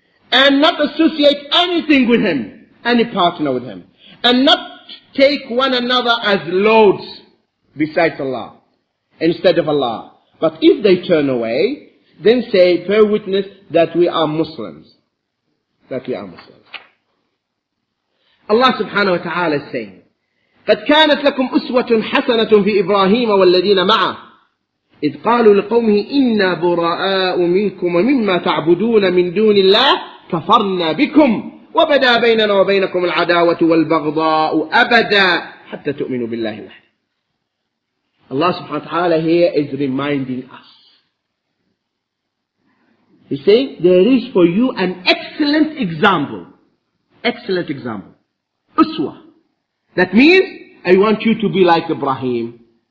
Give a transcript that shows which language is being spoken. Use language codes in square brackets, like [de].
[en] And not associate anything with Him, any partner with Him. And not take one another as lords besides Allah, instead of Allah. But if they turn away, then say, bear witness that we are Muslims. That we are Muslims. Allah subhanahu wa ta'ala is saying, [ar] قد كانت لكم أسوة حسنة في إبراهيم والذين معه إذ قالوا لقومه إنا براء منكم ومما تعبدون من دون الله كفرنا بكم وبدا بيننا وبينكم العداوة والبغضاء أبدا حتى تؤمنوا بالله وحده. [en] Allah subhanahu wa ta'ala here is reminding us. He's saying there is for you an excellent example. Excellent example. Uswa. That means I want you to be like Ibrahim.